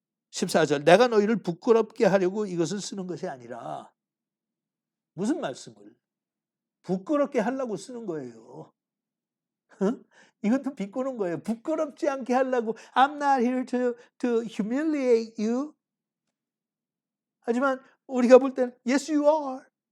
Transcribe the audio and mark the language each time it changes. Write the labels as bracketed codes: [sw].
[ko] 14절 내가 너희를 부끄럽게 하려고 이것을 쓰는 것이 아니라. 무슨 말씀을? 부끄럽게 하려고 쓰는 거예요. 이것도 비꼬는 거예요. 부끄럽지 않게 하려고. [en] I'm not here to humiliate you. [ko] 하지만 우리가 볼 때는 [en] yes you are.